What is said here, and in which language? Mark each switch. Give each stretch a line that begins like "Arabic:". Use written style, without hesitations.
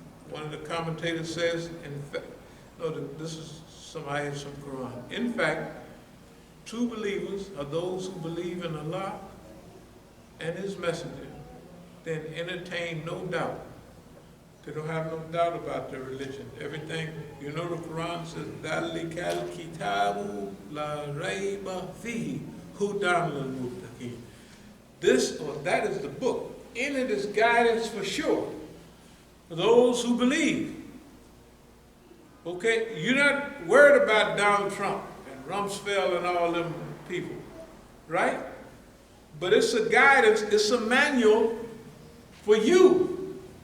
English: One of the commentators says, in fact, this is some ayahs from Quran. In fact, true believers are those who believe in Allah and His Messenger, then entertain no doubt. They don't have no doubt about their religion. Everything, you know, the Quran says,
Arabic: ذَلِكَ الْكِتَابُ لَا رَيْبَ فِيهِ هُدًى لِلْمُتَّقِينَ.
English: This or that is the book. In it is guidance for sure for those who believe. Okay, you're not worried about Donald Trump and Rumsfeld and all them people, right? But it's a guidance, it's a manual for you.